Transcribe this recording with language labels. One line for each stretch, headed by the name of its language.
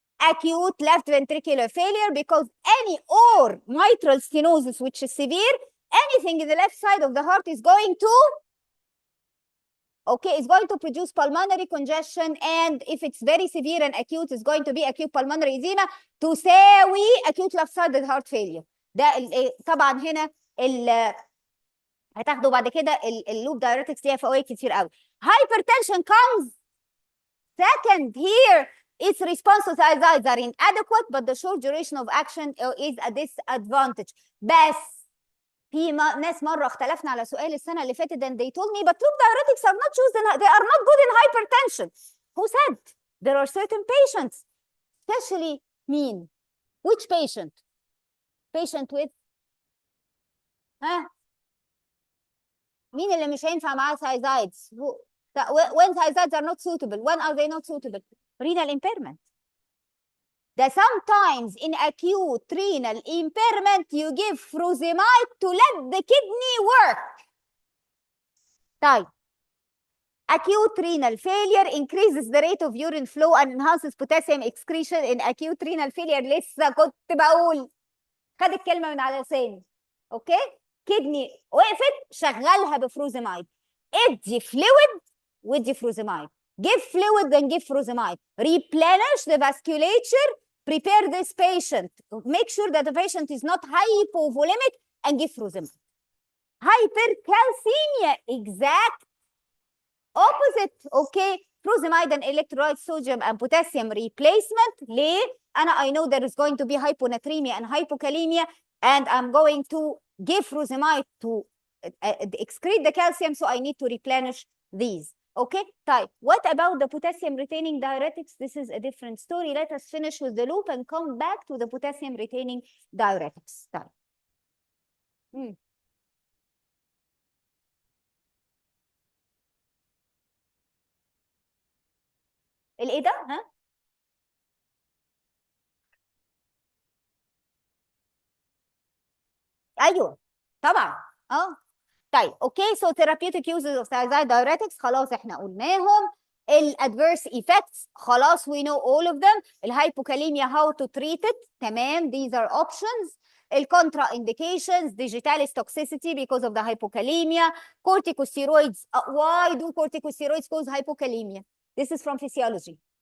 English: Acute left ventricular failure because any or mitral stenosis, which is severe, anything in the left side of the heart is going to, okay, it's going to produce pulmonary congestion, and if it's very severe and acute, it's going to be acute pulmonary edema تساوي acute left sided heart failure.
Arabic: ده طبعا هنا هتاخدوا بعد كده اللوب diuretics ليها فوائد كتير قوي.
English: Hypertension comes second here. Its response to thiazides are inadequate, but the short duration of action is a disadvantage.
Arabic: بس في ناس مرة اختلفنا على سؤال السنة اللي فاتت
English: and they told me but loop diuretics are not used in, they are not good in hypertension. Who said? There are certain patients, especially mean. Which patient? Patient with
Arabic: ها مين اللي مش هينفع معاه thiazides؟
English: When thiazides are not suitable, when are they not suitable? Renal impairment. That sometimes in acute renal impairment, you give furosemide to let the kidney work. طيب. Acute renal failure increases the rate of urine flow and enhances potassium excretion in acute renal failure.
Arabic: لسه كنت بقول خد الكلمة من على لساني. اوكي؟ كدني وقفت شغلها بفروزمايد. ادي فلويد وادي فروزمايد.
English: Give fluid then give furosemide. Replenish the vasculature. Prepare this patient. Make sure that the patient is not hypovolemic and give furosemide. Hypercalcemia, exact opposite. Okay, furosemide and electrolyte sodium and potassium replacement.
Arabic: ليه؟
English: I know there is going to be hyponatremia and hypokalemia, and I'm going to give furosemide to excrete the calcium, so I need to replenish these. Okay, طيب. What about the potassium retaining diuretics? This is a different story. Let us finish with the loop and come back to the potassium retaining diuretics.
Arabic: طيب. الايه ده؟ ها؟ ايوه طبعا. طيب اوكي.
English: so therapeutic uses of thiazide diuretics
Arabic: خلاص احنا قلناهم.
English: الادفيرس ايفكتس
Arabic: خلاص
English: we know all of them. الهايبوكاليميا how to treat it تمام. These are options. الكونترا indications digitalis toxicity because of the hypokalemia. Corticosteroids. Why do corticosteroids cause hypokalemia? This is from physiology.